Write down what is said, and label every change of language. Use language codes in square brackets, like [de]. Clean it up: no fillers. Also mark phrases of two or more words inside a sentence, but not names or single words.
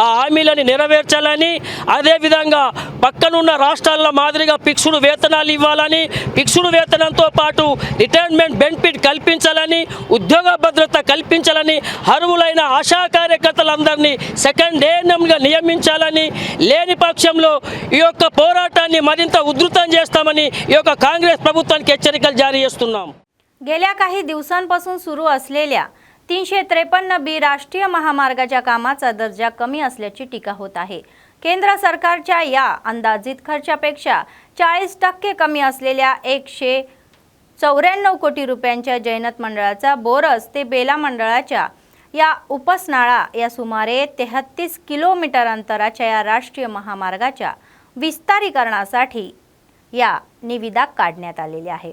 [te] హామీలను నెరవేర్చాలని, అదేవిధంగా పక్కనున్న రాష్ట్రాల మాదిరిగా ఫిక్స్డ్ వేతనాలు ఇవ్వాలని, ఫిక్స్డ్ వేతనంతో పాటు రిటైర్మెంట్ బెనిఫిట్ కల్పించాలని, ఉద్యోగ భద్రత కల్పించాలని, అర్హులైన ఆశా కార్యకర్తలందరినీ సెకండ్ ANMగా नियमिంచాలని, లేని పక్షంలో ఈ యొక్క పోరాటాన్ని మరింత ఉధృతం చేస్తామని ఈ యొక్క కాంగ్రెస్ ప్రభుత్వానికి హెచ్చరికలు జారీ చేస్తున్నాం। [mr] गेल्या काही दिवसांपासून सुरू असलेल्या 353B राष्ट्रीय महामार्गाच्या कामाचा दर्जा कमी असल्याची टीका होत आहे। केंद्र सरकारच्या या अंदाजित खर्चापेक्षा 40% कमी असलेल्या 194 कोटी रुपयांच्या जैनत मंडळाचा बोरस ते बेला मंडळाच्या या उपसनाळा या सुमारे 33 किलोमीटर अंतराच्या या राष्ट्रीय महामार्गाच्या विस्तारीकरणासाठी या निविदा काढण्यात आलेल्या आहे।